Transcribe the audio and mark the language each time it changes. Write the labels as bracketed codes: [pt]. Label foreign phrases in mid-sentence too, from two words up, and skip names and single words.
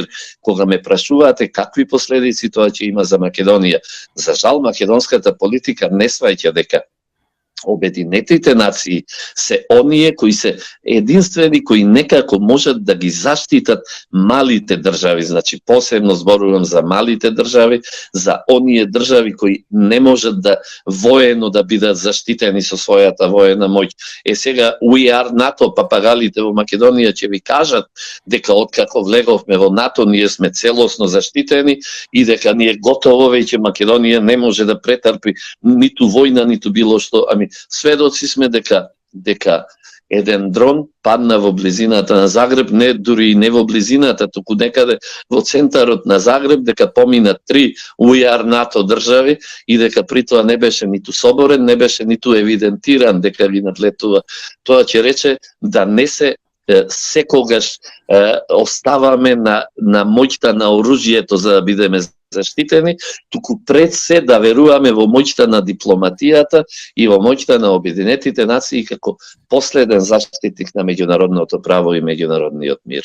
[mk] Кога ме прашувате какви последици тоа ќе има за Македонија, за жал македонската политика не сваќа дека Обединетите нации се оние кои се единствени кои некако можат да ги заштитат малите држави, значи посебно зборувам за малите држави, за оние држави кои не можат да воено да бидат заштитени со својата воена моќ. Сега [en] we are [mk] НАТО, папагалите во Македонија ќе ви кажат дека откако влеговме во НАТО ние сме целосно заштитени и дека ние готово веќе Македонија не може да претрпи ниту војна, ниту било што. Сведоци сме дека еден дрон падна во близината на Загреб, не дури и не во близината, туку некаде во центарот на Загреб, дека помина 3 [en] we are [mk] НАТО држави и дека при тоа не беше ниту соборен, не беше ниту евидентиран дека ги надлетува. Тоа ќе рече да не се секогаш оставаме на моќта на оружјето за да бидеме заштитени, туку пред се да веруваме во моќта на дипломатијата и во моќта на Обединетите нации како последен заштитник на меѓународното право и меѓународниот мир.